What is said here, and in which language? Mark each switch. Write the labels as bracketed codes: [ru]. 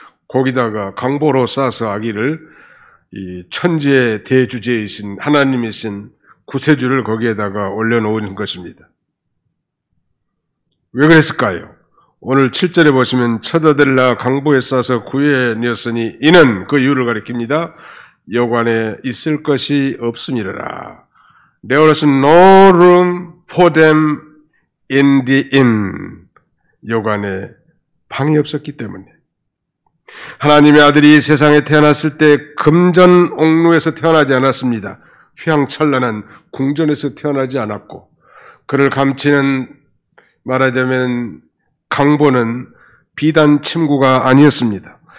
[ko] 거기다가 강보로 싸서 아기를 이 천지의 대주제이신 하나님이신 구세주를 거기에다가 올려놓은 것입니다. 왜 그랬을까요? 오늘 7절에 보시면 쳐다들라 강보에 싸서 구해내었으니 이는 그 이유를 가리킵니다. 여관에 있을 것이 없음이라. [en] There was no room for them in the inn. [ko] 여관에 방이 없었기 때문에. 하나님의 아들이 세상에 태어났을 때 금전 옥루에서 태어나지 않았습니다. 휘황찬란한 궁전에서 태어나지 않았고, 그를 감치는 말하자면 강보는 비단 침구가 아니었습니다.